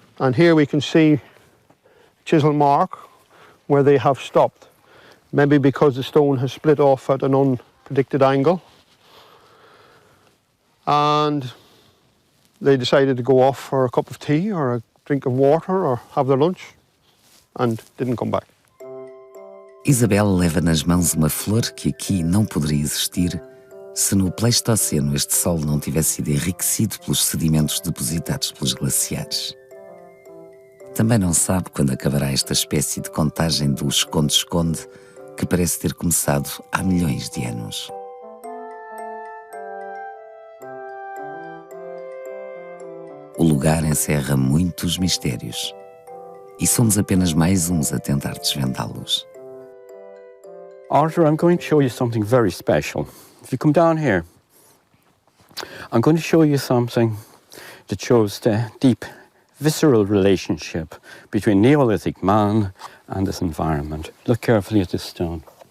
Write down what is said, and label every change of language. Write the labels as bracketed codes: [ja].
[en] And here we can see chisel mark where they have stopped. Maybe because the stone has split off at an unpredicted angle. And they decided to go off for a cup of tea or a drink of water or have their lunch, and didn't come back. [pt] Isabel leva nas mãos uma flor que aqui não poderia existir se no Pleistoceno este solo não tivesse sido enriquecido pelos sedimentos depositados pelos glaciares. Também não sabe quando acabará esta espécie de contagem do esconde-esconde que parece ter começado há milhões de anos. O lugar encerra muitos mistérios e somos apenas mais uns a tentar desvendá-los. [en] Arthur, I'm going to show you something very special. If you come down here, I'm going to show you something that shows the deep, visceral relationship between Neolithic man and this environment. Look carefully at this stone.